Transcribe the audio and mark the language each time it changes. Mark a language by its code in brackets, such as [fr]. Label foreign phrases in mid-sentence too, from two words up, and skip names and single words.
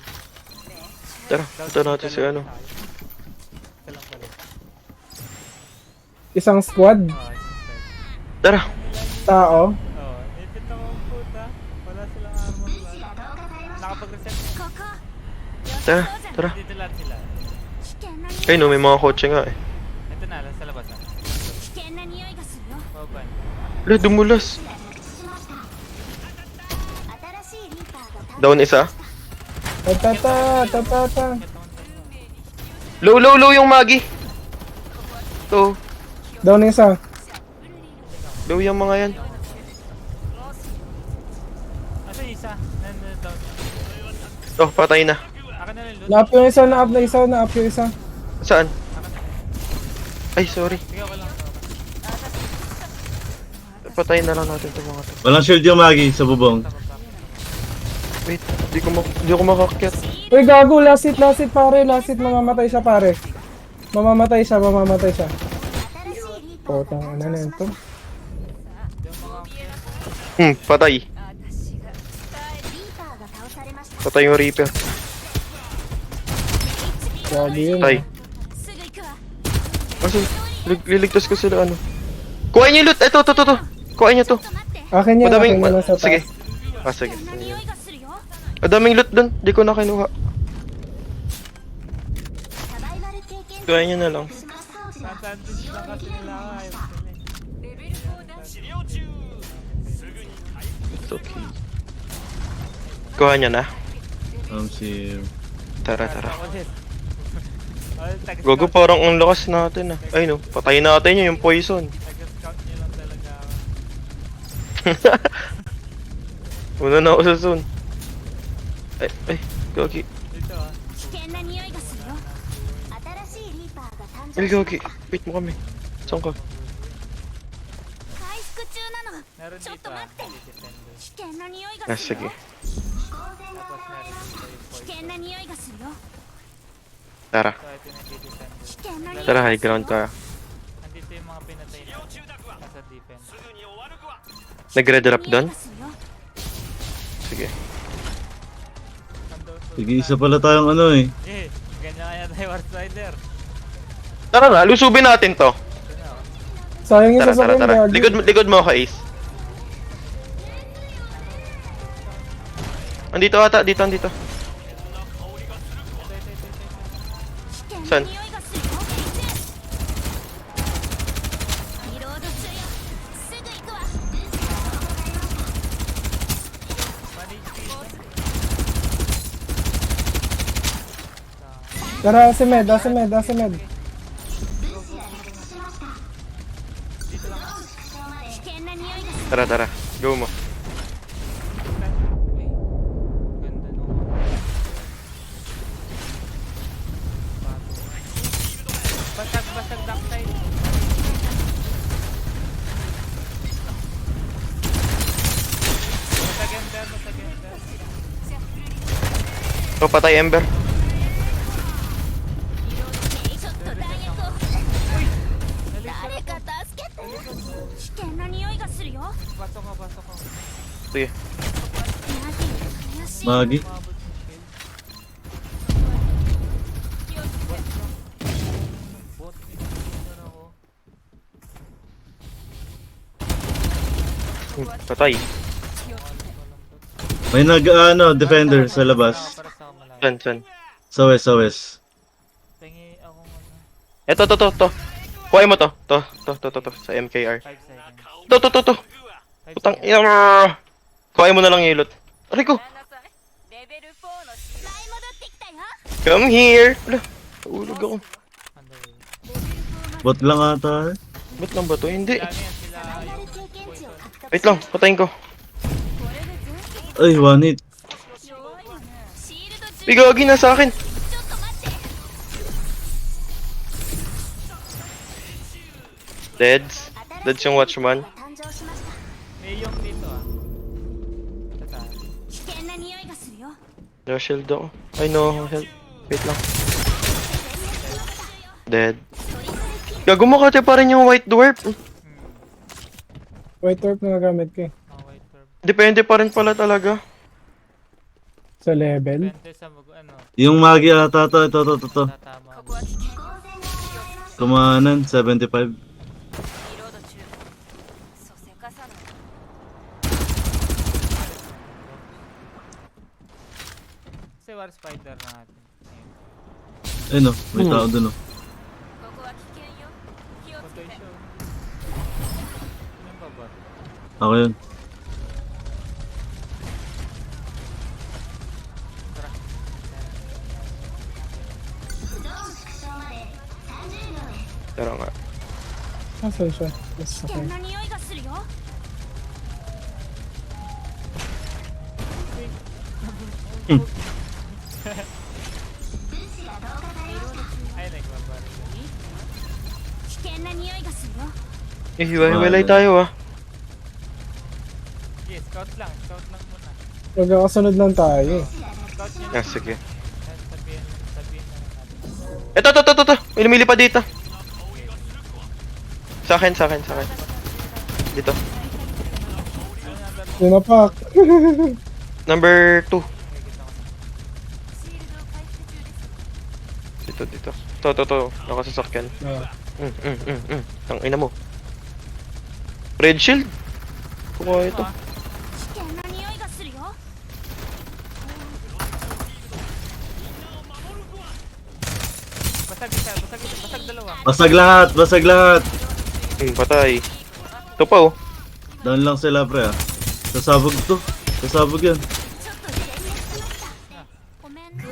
[tl] Tara, punta natin si ano. Isa lang pala. isang squad, Oh, isang side. Tara. tao. Oh, nipit ako ang puta. Wala silang armor lang. Nakapag-reset. [ja] ここ [tl] Tara, tara. Dito lahat sila. [ja] 危険な匂い [tl] Ay no, may mga kotse nga eh. Ito na, sa labas na. [ja] 危険な匂いがするよ [tl] Open. Wala, dumulas. [ja] 新しいリーパーが誕 [tl] Down isa. Tatata. Low yung Magi. To. Down na isa. Low yung mga yan. Asa yung isa? Down. Oh, patay na. Akin na lang loot. Na-up yung isa, na-up na isa, na-up yung isa. Saan? Akin na. Ay, sorry. Sige, ako lang. Patayin na lang natin itong mga to. Walang shield yung Magi sa bubong. Wait, di ako makakyat. Uy, gago, [en] last hit, [tl] pare, [en] last hit, [tl] mamamatay siya, pare. Mamamatay siya. [ja] 新しいリーパー [tl] Putang ina na ito. Patay. [ja] 私がリーパーが倒されました [tl] Patay yung Reaper. Grabe yun. Patay. [ja] すぐ行くわ [tl] Kasi, liligtas ko sila ano. Kuhain niyo yung loot! Ito. Kuhain niyo to. [ja] ちょっと待って [tl] Akin yan, Madaming, akin yan sa taas. sige. Ah, sige. [ja] 危険な匂いがするよ [tl] Madaming loot dun. Di ko na kinuha. [ja] サバイバル経験 [tl] Kuhain niyo na lang. [ja] しました [tl] Sandwich lang kasi nila ako. Ayaw sila. [ja] レベル4だ [en] It's okay. [tl] Kuha niya na. Si... Tara. Ako din. Oh, taga-scout. Gogo, parang ang lakas natin ah. Ay no, patayin natin yun, yung poison. Taga-scout niyo lang talaga ako. Una na ako sa zone. Ay, Gogi. Dito ah. [ja] 危険な匂いがするよ新しいリーパーが誕 [tl] Ay, [ja] 生しま [tl] Gogi. Wait mo kami. Saan ka? [ja] 回復中なの [tl] Meron [ja] ちょっ [tl] dito [ja] と [tl] ah. [ja] 待って [tl] Defender. [ja] 危険な匂い [tl] Ah, [ja] がする [tl] sige. [ja] よ [tl] Tapos meron dito yung [ja] 危 [tl] poison. [ja] 険な匂いがするよ [tl] Tara. So ito na yung defender. [ja] 危険な匂い [tl] Tara, [ja] が [tl] high [ja] するよ [tl] ground ka. Andito yung mga pinatay na. Nasa defense. Nagre-drop [ja] 匂い [tl] doon? [ja] がするよ [tl] Sige. Sige, isa pala tayong ano eh. Eh, ganyan kaya tayo War Spider. Tara na, lusubin natin to. Ito na oh. Sayang yung Tara. sasakyan, gago. Likod mo ako, Ace. Andito ata, dito. [ja] 危険 [tl] Saan? [ja] な匂いがするよリロード中よすぐ行くわ [tl] Tara, si Med. [ja] 危険な匂いがする [tl] Tara. Go mo. Uy, ganda no. Basag [en] back side. [tl] Masaganda. Oh, patay Ember. [ja] ちょっと弾薬を誰か助けて危険な匂いがするよ [tl] Pasok ko. Sige. Magi. umabot ng shield. Bot, pinag-iinan ako. Patay. May defender sa labas. Para sa malayo. San, san. Sa west, sa west. Tingi akong ano. Eto, to. Kuhain mo to. To. Sa MKR. 5 seconds. To. 5 Putang seconds. ina. Kuhain mo na lang yung hilot. Aray ko. [ja] レベル4の試合戻ってきたよ [en] Come here. [tl] Wala. Ulog ako. [en] On the way. [tl] Bot lang ata. Ba't lang ba to? Hindi. Sila ano yan, sila [ja] サバイバル [tl] yung [ja] 経験値を獲得 [tl] Wait lang. Patayin ko. [ja] これで全 [tl] Ay, [en] one hit. [ja] 強いわねシールド中 [tl] Bigagi na sa akin. [ja] ちょっと待って [tl] Deads. Deads yung watchman. [ja] 誕生しました [tl] may yung dito ah. Tata. [ja] 危険な匂いがするよ [en] No shield [tl] ako. Ay no, help. Wait lang. Dead. Gago mo kasi pa rin yung [en] white dwarf. White Orb [tl] na nagamit ko eh. Mga [en] white orb. [tl] Depende pa rin pala talaga. Sa level. Depende sa ano, Yung Magi ata to. Ito. tatama. [ja] ここは危険 [tl] Kumanan, 75. [ja] リロード中そうせかさない [tl] Kasi war spider na natin. Ayun. Ayun o, may tao dun o. [ja] ここは危険よ気をつけ [tl] Patay [ja] て [tl] siya. Ano ba ba? Ako yun. Tara. Tara nga. Asan siya? Mas [ja] 危険な匂いがするよ [tl] Ay, nagbabaril. [ja] 危険な匂いがするよ [tl] Eh, hiwa-hiwalay tayo ah. Sige, scout lang muna. Magkakasunod lang tayo eh. Scout nyo Ah, lang. sige. Sabihin na lang natin. Ito. May lumili pa dito. Sa akin. Dito. Yun na pak. Number 2. Okay, kita ko na. [ja] シールドを回復中です [tl] Dito. To. Nakasasakyan. Ah. Ang ina mo. [en] Red shield? [tl] Kuha ito. [ja] 危険な匂いがするよ [tl] Basag isa, basag dalawa. Basag lahat. Patay. Ito pa oh. Down lang sila pre ah. Sasabog yan. [ja] ちょっと全滅しましたごめんね